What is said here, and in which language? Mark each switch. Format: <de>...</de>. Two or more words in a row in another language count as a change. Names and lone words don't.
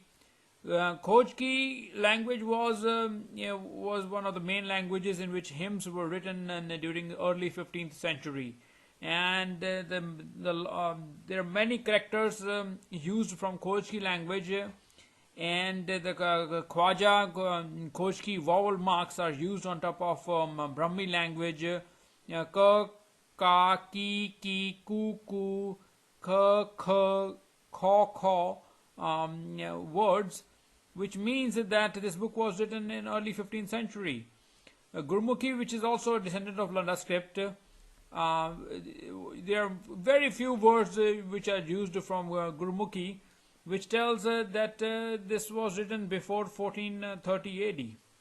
<en>Khojki language was one of the main languages in which hymns were written during the early 15th century, and there are many characters used from Khojki language, and the Khwaja Khojki vowel marks are used on top of Brahmi language. Ka, ka, ki, ku, ku, kha, kha, kho, kho words, which means that this book was written in early 15th century. Gurmukhi, which is also a descendant of Landa script, there are very few words which are used from Gurmukhi, which tells that this was written before 1430 AD.</en>